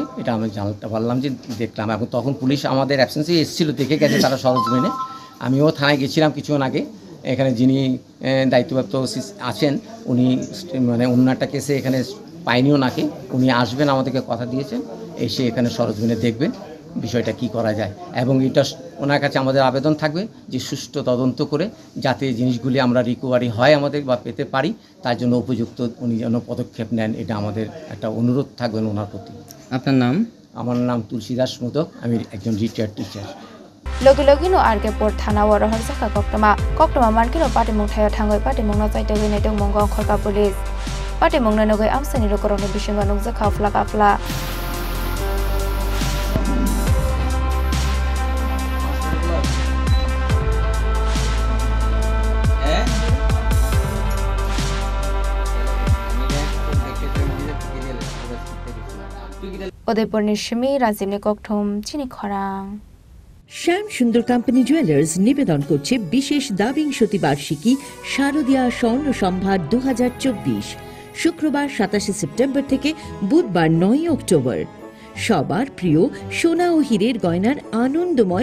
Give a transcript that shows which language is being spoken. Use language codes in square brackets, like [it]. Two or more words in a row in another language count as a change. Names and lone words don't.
[bn] এটা আমি জানতে পারলাম যে দেখলাম এখন তখন পুলিশ আমাদের অ্যাবসেন্সে এসেছিলো দেখে গেছে তারা সরজমিনে আমিও থানায় গেছিলাম কিছুক্ষণ আগে এখানে যিনি দায়িত্বপ্রাপ্ত আছেন উনি মানে অন্যটা কেসে এখানে পাইনিও নাকি উনি আসবেন আমাদেরকে কথা দিয়েছেন এসে এখানে সরজমিনে দেখবেন বিষয়টা কি করা যায় এবং এটা ওনার কাছে আমাদের আবেদন থাকবে যে সুষ্ঠু তদন্ত করে যাতে জিনিসগুলি আমরা রিকভারি হয় আমাদের বা পেতে পারি তার জন্য উপযুক্ত উনি যেন পদক্ষেপ নেন এটা আমাদের একটা অনুরোধ থাকবেন ওনার প্রতি আপনার নাম আমার নাম তুলসীদাস মোদক আমি একজন [en] retired teacher [trp] লগিনো Arkepur Thana warahar jaka koktoma mankino patimung thayo thangoi patimung no chaite gine tong mongo khorka police patimung no nogoi amsani rokorong ni bisingo nungja khafla kafla Udaipur ni Shimi Razimni Kokthom Chini Khorang [bn] শ্যাম সুন্দর কোম্পানি জুয়েলার্স নিবেদন করছে বিশেষ দাবিংশতি বার্ষিকী শারদীয়া স্বর্ণ সম্ভার 2024 শুক্রবার 27 সেপ্টেম্বর থেকে বুধবার 9 অক্টোবর সবার প্রিয় সোনা ও হীরের গয়নার আনন্দময়